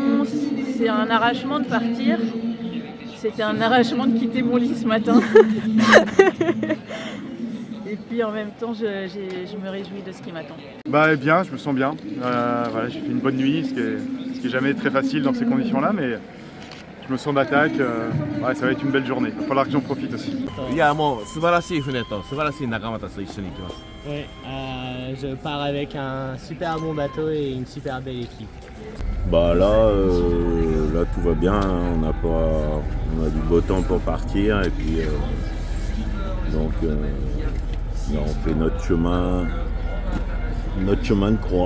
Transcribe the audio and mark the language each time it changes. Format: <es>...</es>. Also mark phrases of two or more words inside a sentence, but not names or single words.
<fr>C'est un arrachement de partir. C'était un arrachement de quitter mon lit ce matin. Et puis en même temps, je me réjouis de ce qui m'attend. Bah bien, je me sens bien. Voilà, j'ai fait une bonne nuit, ce qui est jamais très facile dans ces conditions-là, mais je me sens d'attaque. Ouais, ça va être une belle journée. Il va falloir que j'en profite aussi.</fr> <ja>いやもう素晴らしい船と素晴らしい仲間たちと一緒に行きます。</ja> <fr>Oui, je pars avec un super bon bateau et une super belle équipe. Bah là, là tout va bien, on a du beau temps pour partir et puis donc là, on fait notre chemin de croix.</fr>